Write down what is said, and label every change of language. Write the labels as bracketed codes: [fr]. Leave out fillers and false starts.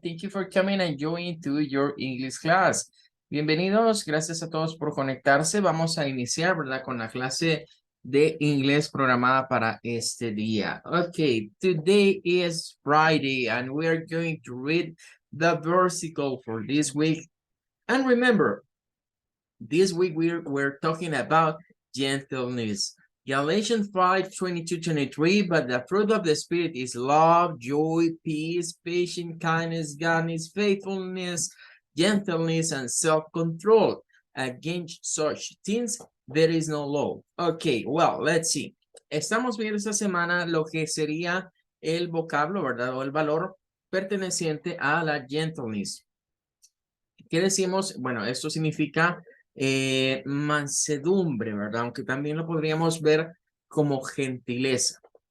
[en] Thank you for coming and joining to your English class. [es] Bienvenidos, gracias a todos por conectarse. Vamos a iniciar, ¿verdad? Con la clase de inglés programada para este día. [en] Okay, today is Friday and we are going to read the versicle for this week. And remember, this week we're talking about gentleness. Galatians 5:22-23, but the fruit of the Spirit is love, joy, peace, patience, kindness, goodness, faithfulness, gentleness, and self-control. Against such things, there is no law. Okay, well, let's see. [es] Estamos viendo esta semana lo que sería el vocablo, ¿verdad? O el valor perteneciente a la gentleness. ¿Qué decimos? Bueno, esto significa mansedumbre, ¿verdad? Aunque también lo podríamos ver como gentileza.